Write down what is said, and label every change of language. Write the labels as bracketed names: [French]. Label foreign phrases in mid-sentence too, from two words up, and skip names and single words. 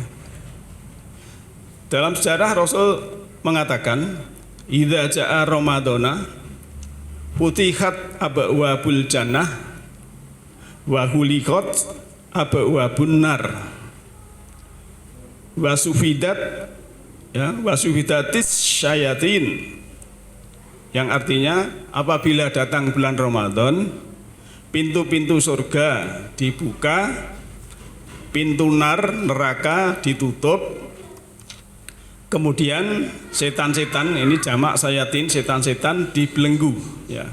[Indonesian] Dalam sejarah Rasul mengatakan, [Arabic] إذا جاء رمضان فتحت أبواب الجنة وغلقت أبواب النار وصفدت يا، وصفدت الشياطين. [Indonesian] Yang artinya apabila datang bulan Ramadan, pintu-pintu surga dibuka, pintu neraka ditutup, kemudian setan-setan, ini jamak sayatin, setan-setan dibelenggu ya.